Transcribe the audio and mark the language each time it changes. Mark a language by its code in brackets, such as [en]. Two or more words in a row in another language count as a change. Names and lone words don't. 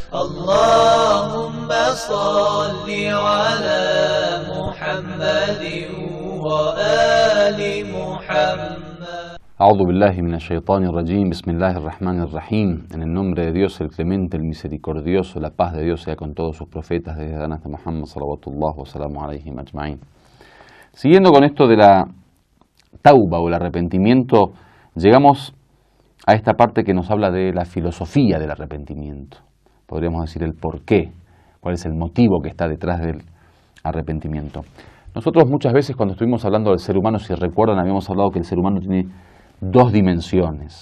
[ar] اللهم صل على محمد وآل محمد. أعوذ بالله من الشيطان الرجيم، بسم الله الرحمن الرحيم. [es] En el nombre de Dios, el clemente, el misericordioso, la paz de Dios sea con todos sus profetas, desde Adán hasta Muhammad, [ar] صلوات الله وسلامه عليهم أجمعين. [es] Siguiendo con esto de la tauba o el arrepentimiento, llegamos a esta parte que nos habla de la filosofía del arrepentimiento. Podríamos decir el porqué, cuál es el motivo que está detrás del arrepentimiento. Nosotros muchas veces cuando estuvimos hablando del ser humano, si recuerdan, habíamos hablado que el ser humano tiene dos dimensiones.